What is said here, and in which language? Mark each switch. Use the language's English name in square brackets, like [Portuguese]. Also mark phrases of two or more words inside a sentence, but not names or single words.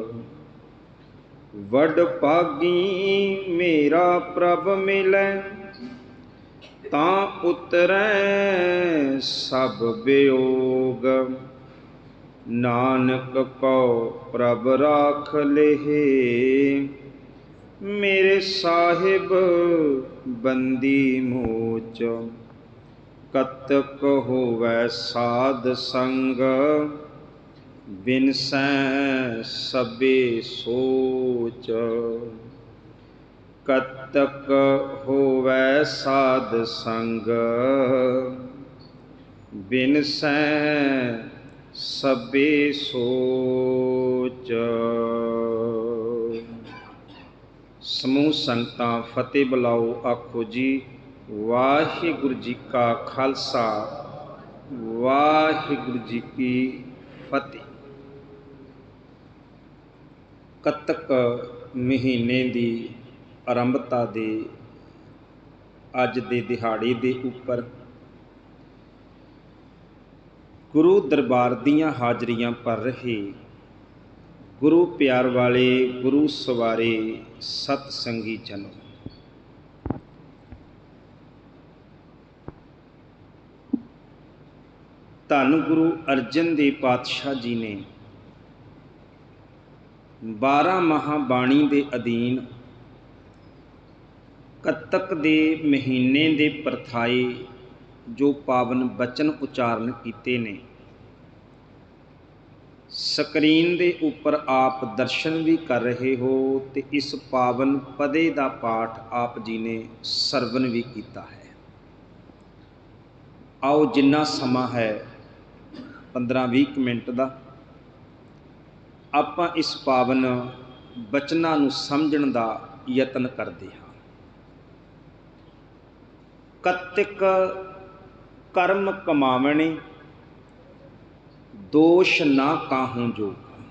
[Punjabi] ਵਡ ਭਾਗੀ ਮੇਰਾ ਪ੍ਰਭ ਮਿਲੈ ਤਾਂ ਉਤਰੈ ਸਭ ਵਿਯੋਗ। ਨਾਨਕ ਕਉ ਪ੍ਰਭ ਰਾਖ ਲੇਹੇ ਮੇਰੇ ਸਾਹਿਬ ਬੰਦੀ ਮੋਚ। ਕਤਕ ਹੋਵੈ ਸਾਧ ਸੰਗ ਬਿਨਸੈ ਸਬੇ ਸੋਚ। ਕਤਕ ਹੋਵੈ ਸਾਧ ਸੰਗ ਬਿਨਸੈ ਸਬੇ ਸੋਚ। ਸਮੂਹ ਸੰਗਤਾਂ ਫਤਿਹ ਬੁਲਾਓ ਆਖੋ ਜੀ ਵਾਹਿਗੁਰੂ ਜੀ ਕਾ ਖਾਲਸਾ ਵਾਹਿਗੁਰੂ ਜੀ ਕੀ ਫਤਿਹ। ਕਤਕ ਮਹੀਨੇ ਕੀ ਆਰੰਭਤਾ ਦੇ ਅੱਜ ਦੇ ਦਿਹਾੜੇ ਦੇ ਉੱਪਰ ਗੁਰੂ ਦਰਬਾਰ ਦੀਆਂ ਹਾਜ਼ਰੀਆਂ ਭਰ ਰਹੇ ਗੁਰੂ ਪਿਆਰ ਵਾਲੇ ਗੁਰੂ ਸਵਾਰੇ ਸਤਸੰਗੀ ਜਨੋਂ, ਧੰਨ ਗੁਰੂ ਅਰਜਨ ਦੇਵ ਪਾਤਸ਼ਾਹ ਜੀ ਨੇ 12 ਮਹਾਬਾਣੀ ਕੇ ਅਧੀਨ ਕਤਕ ਦੇ ਮਹੀਨੇ ਕੇ ਪਰਥਾਏ ਜੋ ਪਾਵਨ ਬਚਨ ਉਚਾਰਣ ਕੀਏ ਨੇ ਸਕਰੀਨ ਕੇ ਉੱਪਰ ਆਪ ਦਰਸ਼ਨ ਭੀ ਕਰ ਰਹੇ ਹੋ ਤੋ ਇਸ ਪਾਵਨ ਪਦੇ ਕਾ ਪਾਠ ਆਪ ਜੀ ਨੇ ਸਰਵਣ ਭੀ ਕੀਆ ਹੈ। ਆਓ ਜਿੰਨਾ ਸਮਾਂ ਹੈ 15-20 ਮਿੰਟ ਕਾ ਆਪਾਂ ਇਸ ਪਾਵਨ ਬਚਨਾਂ ਨੂੰ ਸਮਝਣ ਦਾ ਯਤਨ ਕਰਤੇ ਹਾਂ। ਕਤਕ ਕਰਮ ਕਮਾਵਣੇ ਦੋਸ਼ ਨਾ ਕਾਹੂੰ ਜੋਗ।